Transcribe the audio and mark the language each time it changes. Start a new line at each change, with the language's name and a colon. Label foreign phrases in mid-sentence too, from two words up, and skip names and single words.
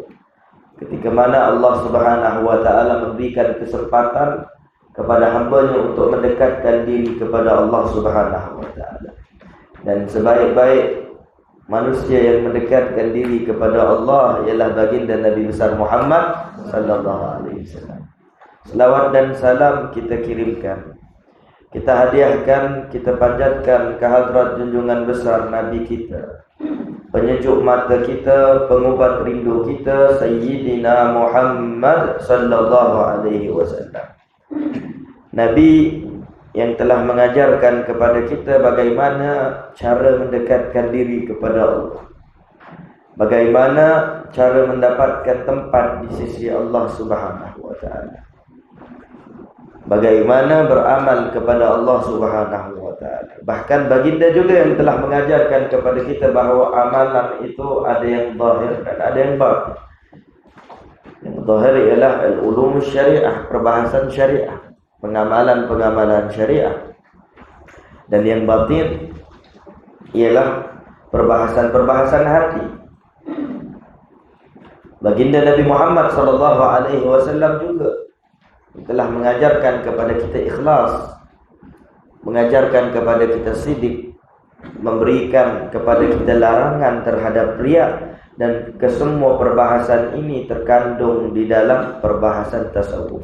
Malay: Ketika mana Allah
Arabic: سبحانه وتعالى
Malay: memberikan kesempatan kepada hamba-Nya untuk mendekatkan diri kepada Allah Subhanahu wa taala. Dan sebaik-baik manusia yang mendekatkan diri kepada Allah ialah baginda Nabi besar Muhammad
Arabic: صلى الله عليه وسلم.
Malay: Selawat dan salam kita kirimkan, kita hadiahkan, kita panjatkan ke hadrat junjungan besar Nabi kita, penyejuk mata kita, pengubat rindu kita, Sayyidina Muhammad
Arabic: صلى الله عليه وسلم.
Malay: Nabi yang telah mengajarkan kepada kita bagaimana cara mendekatkan diri kepada Allah, bagaimana cara mendapatkan tempat di sisi Allah
Arabic: سبحانه وتعالى.
Malay: bagaimana beramal kepada Allah
Arabic: سبحانه وتعالى.
Malay: Bahkan baginda juga yang telah mengajarkan kepada kita bahawa amalan itu ada yang zahir dan ada yang batin. Yang zahir ialah al-ulum syariah, perbahasan syariah, pengamalan-pengamalan syariah. Dan yang batin ialah perbahasan-perbahasan hati. Baginda Nabi Muhammad
Arabic: صلى الله عليه وسلم
Malay: juga telah mengajarkan kepada kita ikhlas, mengajarkan kepada kita sidik, memberikan kepada kita larangan terhadap riya, dan kesemua perbahasan ini terkandung di dalam perbahasan tasawuf.